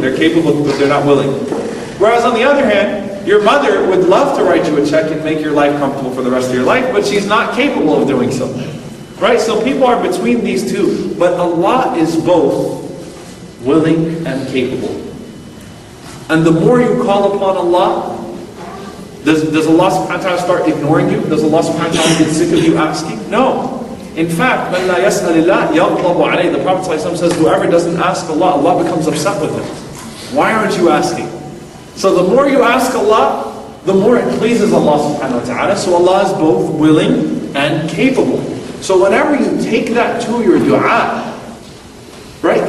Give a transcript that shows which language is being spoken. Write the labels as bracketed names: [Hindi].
[English] They're capable, but they're not willing. Whereas on the other hand, your mother would love to write you a check and make your life comfortable for the rest of your life, but she's not capable of doing so. Right? So people are between these two. But Allah is both willing and capable. And the more you call upon Allah, does Allah subhanahu wa ta'ala start ignoring you? Does Allah subhanahu wa ta'ala get sick of you asking? No. In fact, [Arabic] مَنْ لَا يَسْأَلِ اللَّهِ يَغْضَبُ عَلَيْهِ. [English] The Prophet ﷺ says, whoever doesn't ask Allah, Allah becomes upset with him. Why aren't you asking? So the more you ask Allah, the more it pleases Allah subhanahu wa ta'ala. So Allah is both willing and capable. So whenever you take that to your dua, right?